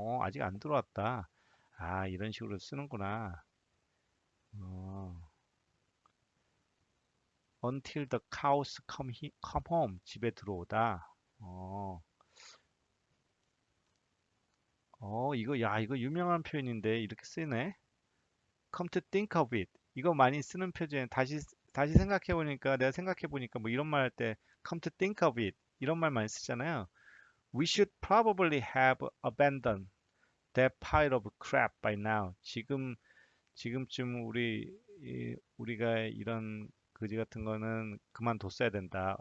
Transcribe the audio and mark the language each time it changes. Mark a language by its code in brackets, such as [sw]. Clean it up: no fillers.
[ko] 아직 안 들어왔다. 아, 이런 식으로 쓰는구나. [en] 어, until the cows come home. [ko] 집에 들어오다. 어, 이거 유명한 표현인데 이렇게 쓰네. [en] Come to think of it. [ko] 이거 많이 쓰는 표현. 다시 생각해 보니까 내가 생각해 보니까 뭐 이런 말 할 때 [en] come to think of it [ko] 이런 말 많이 쓰잖아요. [en] We should probably have abandoned that pile of crap by now. [ko] 지금쯤 우리가 이런 거지 같은 거는 그만뒀어야 된다.